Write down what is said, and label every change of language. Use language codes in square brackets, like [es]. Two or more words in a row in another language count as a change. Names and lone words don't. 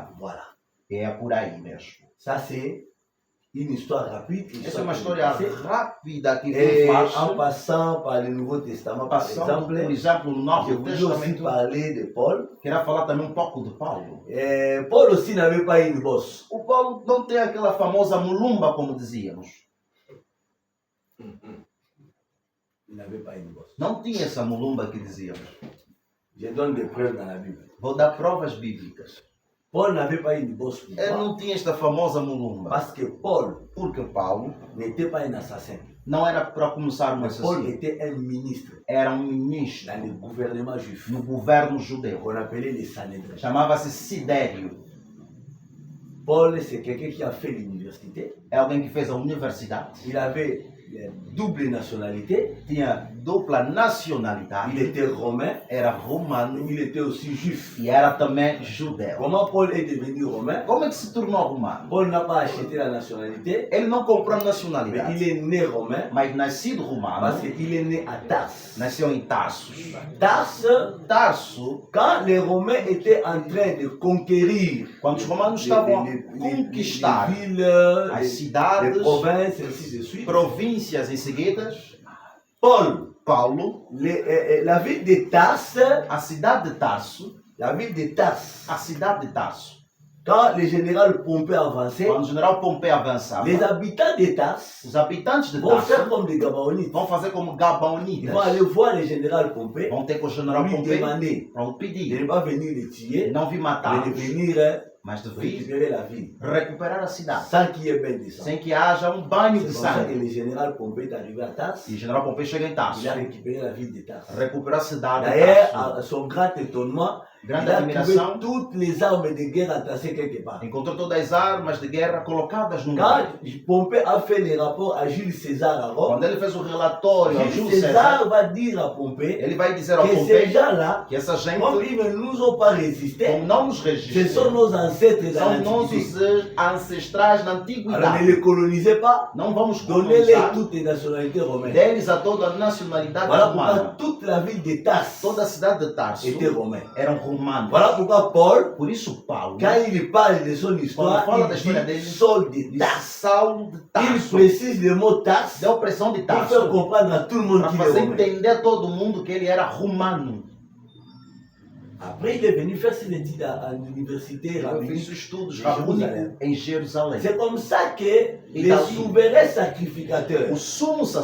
[fr] Voilà. [pt] E é por aí mesmo. [fr] Ça, c'est une histoire rapide. [pt] Essa é uma [fr] qui [pt] história [fr] s'est passée. [pt] rápida que [fr] Et [pt] vem [fr] en [pt] faz. [fr] passant par le Nouveau Testament, par [pt] Passando, por [fr] exemple, [pt] exemplo, no [fr] je [pt] Novo [fr] voulais aussi [pt] Testamento. [fr] parler de Paul. [pt] Queria falar também um pouco de Paulo. [fr] Paul aussi n'avait pas une bosse. [pt] O Paulo não tem aquela famosa mulumba, como dizíamos. [fr] Il n'avait pas une bosse. [pt] Não tinha essa mulumba que dizíamos. [fr] Je donne des preuves dans la Bible. [pt] Vou dar provas bíblicas. [fr] Paul n'avait pas une bosse. [pt] Ele [fr] Pourquoi? [pt] não tinha esta famosa mulumba. [fr] Parce que Paul [pt] Porque Paulo [fr] n'était pas un assassin. [pt] não era para começar um [fr] Mais Paul [pt] assassino. [fr] était un ministre [pt] Era um ministro [fr] dans le gouvernement juif [pt] no governo judeu. [fr] qu'on appelait les Sanhédrin. [pt] Chamava-se Sidério. [fr] Paul, c'est quelqu'un qui a fait l'université. [pt] É alguém que fez a universidade. [fr] Il avait une double nationalité. [pt] Tinha dupla nacionalidade. [fr] Il était romain. [pt] Era romano [fr] Il était aussi juif. [pt] e era também judeu. [fr] Comment Paul est devenu romain? [pt] Como é que se tornou romano? [fr] Paul n'a pas acheté la nationalité, [pt] Ele não comprou a [fr] mais [pt] nacionalidade, [fr] il est né romain [pt] mas nascido romano, [fr] parce qu'il est né à Tars. [pt] nasceu em Tarsus. [fr] Tars, [pt] Tarso, [fr] quand les Romains étaient en train de conquérir [pt] quando os romanos estavam a conquistar [fr] les villes, [pt] as [fr] les [pt] cidades, [fr] provinces, ainsi de suite, [pt] províncias em seguidas, [fr] Paul, [pt] Paulo, [fr] la ville de Tars, [pt] a cidade de Tarso, [fr] la ville de Tars, [pt] a cidade de Tarso, [fr] quand le général Pompée avançait, [pt] quando o general Pompeu avançava, [fr] les habitants de Tars [pt] os habitantes de [fr] vont faire [pt] Tarso [fr] comme des Gabaonites. [pt] vão fazer como [fr] Ils [pt] Gabaonitas, [fr] vont aller voir le général Pompée [pt] vão ter com o [fr] pour [pt] general [fr] lui [pt] Pompeu [fr] demander [pt] para o [fr] de [pt] pedir, [fr] ne pas venir les tuer, [pt] não vir [fr] mais [pt] matá-los, [fr] de venir [pt] mas de vir [fr] récupérer la ville [pt] recuperar a cidade, [fr] sans qu'il y ait bain de sang. [pt] sem que haja um banho [fr] C'est [pt] de [fr] comme ça que [pt] sangue. [fr] le général Pompée est arrivé à Tars. [pt] E o general Pompeu chega em Tarso, [fr] Il a récupéré la ville de Tars. [pt] recuperou a cidade de [fr] D'ailleurs, [pt] Tarso. [fr] à son grand étonnement, [pt] Grande [fr] il a trouvé [pt] admiração, [fr] toutes les armes de guerre entassées quelque part. [pt] encontrou todas as armas de guerra colocadas num [fr] Quand [pt] lugar. [fr] Pompée a fait les rapports à Jules César à Rome, [pt] Quando ele fez o relatório ao [fr] Jules [pt] Júlio César, [fr] César va dire à Pompée [pt] ele vai dizer ao [fr] que ces [pt] Pompeu [fr] gens-là, [pt] que essa gente, [fr] comme ils ne nous ont pas résisté, [pt] como não nos [fr] ce [pt] registra, [fr] sont nos ancêtres dans [pt] são [fr] l'Antiquité. [pt] nossos ancestrais na [fr] Alors ne [pt] antiguidade. [fr] les colonisez pas, [pt] Não vamos [fr] donnez-les [pt] colonizar [fr] toutes les nationalités romaines. [pt] deles a toda a nacionalidade [fr] Voilà pourquoi [pt] romana. [fr] toute la ville de Tars [pt] Toda a cidade de Tarso [fr] était romaine. [pt] eram romanos. [fr] Voilà pourquoi Paul, [pt] Por isso Paulo, [fr] quand il parle de son histoire, [pt] Quando fala da [fr] il [pt] história [fr] dit [pt] dele, [fr] Saul de [pt] de [fr] Tars. [pt] Saulo de [fr] Il [pt] Tarso, [fr] précise le mot Tars [pt] deu pressão de [fr] pour faire [pt] Tarso [fr] comprendre à tout le monde [pt] para [fr] qu'il est [pt] fazer [fr] romain. [pt] entender a todo mundo que ele era romano. [fr] Après, il est venu faire ses études à l'université [pt] Ele fez [fr] rabbinique. [pt] os estudos [fr] de [pt] rabínicos [fr] Jerusalém. [pt] em Jerusalém. [fr] C'est comme ça que les [pt] Então, [fr] souverains sacrificateurs, [pt] O sumo [fr] qui